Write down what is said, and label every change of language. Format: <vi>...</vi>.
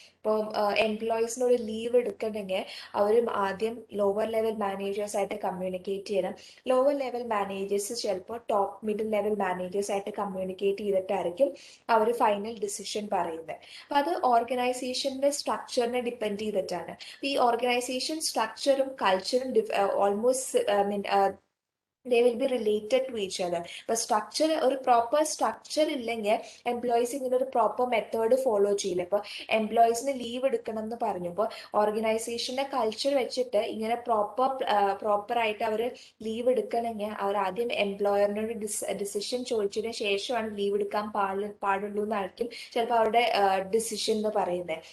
<ml>ഇപ്പോൾ എംപ്ലോയീസിനോട് ലീവ് എടുക്കണമെങ്കിൽ അവർ ആദ്യം ലോവർ ലെവൽ മാനേജേഴ്സ് ആയിട്ട് കമ്മ്യൂണിക്കേറ്റ് ചെയ്യണം. ലോവർ ലെവൽ മാനേജേഴ്സ് ചിലപ്പോൾ ടോപ്പ് മിഡിൽ ലെവൽ മാനേജേഴ്സ് ആയിട്ട് കമ്മ്യൂണിക്കേറ്റ് ചെയ്തിട്ടായിരിക്കും അവർ ഫൈനൽ ഡിസിഷൻ പറയുന്നത്. അപ്പം അത് ഓർഗനൈസേഷന്റെ സ്ട്രക്ചറിനെ ഡിപ്പെൻഡ് ചെയ്തിട്ടാണ്. ഈ ഓർഗനൈസേഷൻ സ്ട്രക്ചറും കൾച്ചറും</ml> <en>Almost they will be related to each other.</en> <ml>ഇപ്പോൾ സ്ട്രക്ചർ ഒരു പ്രോപ്പർ സ്ട്രക്ചർ ഇല്ലെങ്കിൽ എംപ്ലോയീസ് ഇങ്ങനെ ഒരു പ്രോപ്പർ മെത്തേഡ് ഫോളോ ചെയ്യില്ല. ഇപ്പോൾ എംപ്ലോയീസിന് ലീവ് എടുക്കണം എന്ന് പറഞ്ഞു. അപ്പോൾ ഓർഗനൈസേഷന്റെ കൾച്ചർ വെച്ചിട്ട് ഇങ്ങനെ പ്രോപ്പറായിട്ട് അവർ ലീവ് എടുക്കണമെങ്കിൽ അവർ ആദ്യം എംപ്ലോയറിനോട് ഡിസിഷൻ ചോദിച്ചതിന് ശേഷമാണ് ലീവ് എടുക്കാൻ പാടുള്ളൂ എന്നായിരിക്കും ചിലപ്പോൾ അവരുടെ ഡിസിഷൻ എന്ന് പറയുന്നത്.</ml>